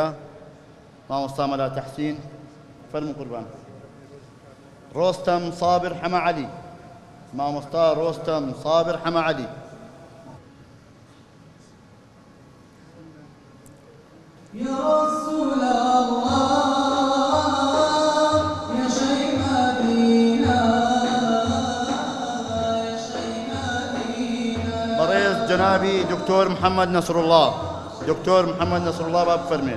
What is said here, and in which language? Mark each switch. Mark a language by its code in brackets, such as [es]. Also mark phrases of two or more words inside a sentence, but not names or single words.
[ckb] مامۆستا مەلا تەحسین فەرموو قوربان. ڕۆستەم سابر حەمە عەلی، مامۆستا ڕۆستەم سابر حەمە عەلی. [ar] يا رسول الله يا شيخ مدينة يا شيخ مدينة. [ckb] بەڕێز جەنابی دکتۆر محەممەد نەسڕوڵڵا، دکتۆر محەممەد نەسڕوڵڵا با بفەرمێ.